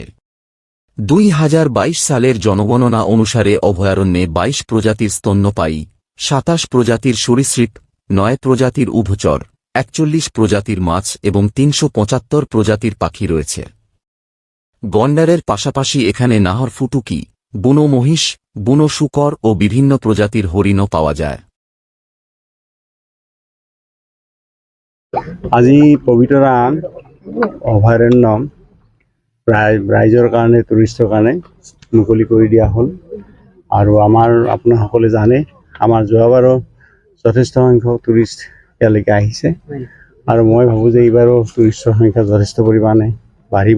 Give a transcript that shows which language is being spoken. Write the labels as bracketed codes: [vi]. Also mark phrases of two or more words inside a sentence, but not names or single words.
[bn] ২০২২ সালের জনগণনা অনুসারে অভয়ারণ্যে ২২ প্রজাতির স্তন্যপায়ী, ২৭ প্রজাতির সরীসৃপ, ৯ প্রজাতির উভচর, ৪১ প্রজাতির মাছ এবং ৩৭৫ প্রজাতির পাখি রয়েছে। গন্ডারের পাশাপাশি এখানে নাহর ফুটুকি, বুনো মহিষ, বুনো শূকর ও বিভিন্ন প্রজাতির হরিণও পাওয়া যায়। [as] আজি পবিতৰা অভয়াৰণ্য প্ৰায় ৰাইজৰ কাৰণে, টুৰিষ্টৰ কাৰণে মুকলি কৰি দিয়া হ'ল। আৰু আপোনাসকলে জানে, আমাৰ যোৱাবাৰো যথেষ্ট সংখ্যক টুৰিষ্ট ইয়ালৈকে আহিছে, আৰু মই ভাবোঁ যে এইবাৰো টুৰিষ্টৰ সংখ্যা যথেষ্ট পৰিমাণে বাঢ়িব।